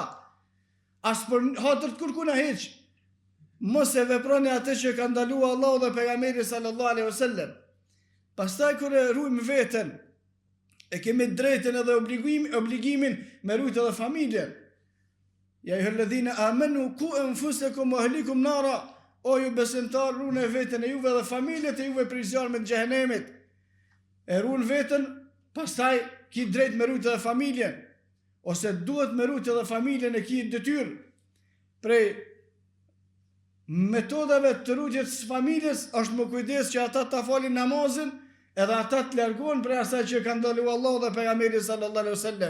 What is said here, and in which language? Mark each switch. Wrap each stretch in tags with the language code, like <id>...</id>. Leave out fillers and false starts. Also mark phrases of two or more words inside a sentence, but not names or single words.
<sq>As për hatër të kërkuj na hiç. Mos e veproni atë që ka ndaluar Allahu dhe pejgamberi</sq> <ar>صلى الله عليه وسلم.</ar> <sq>Pastaj kur e ruajmë veten, e kemi drejtën edhe obligimin me rujt edhe familjen.</sq> <ar>يا أيها الذين آمنوا قوا أنفسكم وأهليكم نارا.</ar> <sq>O ju besimtar, rune veten e juve dhe familjet e juve prej zjarmit të xhehenemit. E ruan veten, pastaj ki drejt me rujt edhe familjen, ose duhet me rujt edhe familjen e ki detyrë. Prej metodave të rujtjes së familjes është më kujdes që ata ta falin namazin edhe ata të largohen prej asaj që ka ndaluar Allahu dhe pejgamberi</sq> <ar>صلى الله عليه وسلم.</ar>